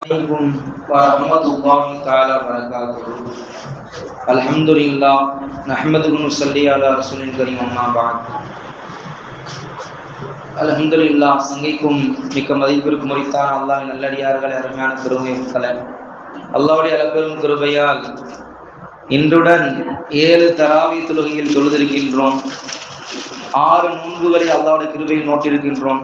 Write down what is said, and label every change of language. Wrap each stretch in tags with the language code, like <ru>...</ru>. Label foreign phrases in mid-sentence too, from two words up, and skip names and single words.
<ar>عليكم ورحمة الله تعالى وبركاته. الحمد لله نحمده ونصلي على رسول الكريم أما بعد.</ar> <ta>அல்ஹம்துலில்லாஹ். சங்கைக்கும் மிக்க மதிப்பிற்கும் உரித்தான அல்லாஹ்வின் நல்லடியார்களே, அருமையான பெருமக்களே, அல்லாஹ்வுடைய அளப்பெரும் கிருபையால் இன்றுடன் 7 தராவி தொழுகையில் தொழுதிருக்கின்றோம். 6 நோன்புகளை அல்லாஹ்வுடைய கிருபையில் நோட்டிருக்கின்றோம்.</ta>